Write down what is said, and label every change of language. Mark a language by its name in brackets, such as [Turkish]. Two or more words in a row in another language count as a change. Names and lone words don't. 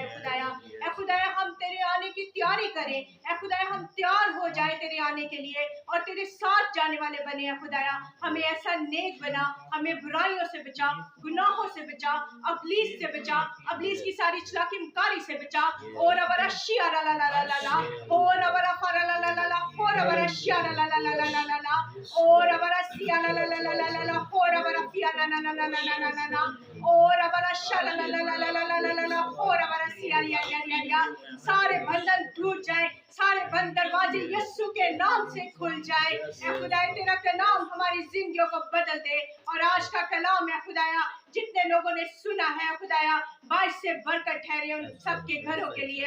[Hindi] खुदा हम तेरे आने की तैयारी करें। खुदा हम तैयार हो जाए तेरे आने के लिए और तेरे साथ जाने वाले बने। खुदा हमें ऐसा नेक बना, हमें बुराइयों से बचा, गुनाहों से बचा, अबलीस से बचा, अबलीस की सारी चलाकी मुकारी से बचा। और अबरा शिया ला ला ला ला ला, और अबरा फरा ला ला ला ला, और अबरा शिया ला ला ला ला ला ला ला, और अबरा सिया ला ला ला ला ला ला, और अबरा फिया ला ला ला ला ला ला ला ला, और अबरा शा ला ला ला ला ला ला ला ला ला, और अबरा सिया या या या या। सारे बंधन टूट जाए, सारे बंद दरवाजे यीशु के नाम से खुल जाए। खुदा तेरा कलाम हमारी जिंदगियों को बदल दे। और आज का कलाम है खुदाया जितने लोगों ने सुना है खुदाया बाइस से बरकत ठहरे उन सबके घरों के लिए।